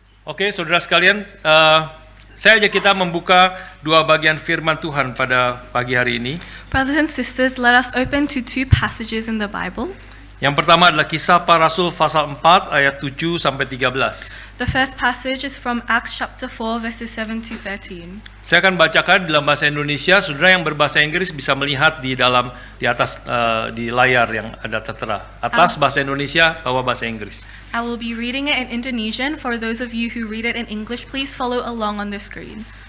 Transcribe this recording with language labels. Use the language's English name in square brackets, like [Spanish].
[Indonesian] Oke, saudara sekalian, saya ajak kita membuka dua bagian firman Tuhan pada pagi hari ini. [English] Brothers and sisters, let us open to two passages in the Bible. [Indonesian] Yang pertama adalah Kisah Para Rasul pasal 4 ayat 7 sampai 13. [English] The first passage is from Acts chapter 4 verses 7 to 13. [Indonesian] Saya akan bacakan dalam bahasa Indonesia. Saudara yang berbahasa Inggris bisa melihat di atas di layar yang ada tertera. Atas bahasa Indonesia, bawah bahasa Inggris. [English] I will be reading it in Indonesian. For those of you who read it in English, please follow along on the screen.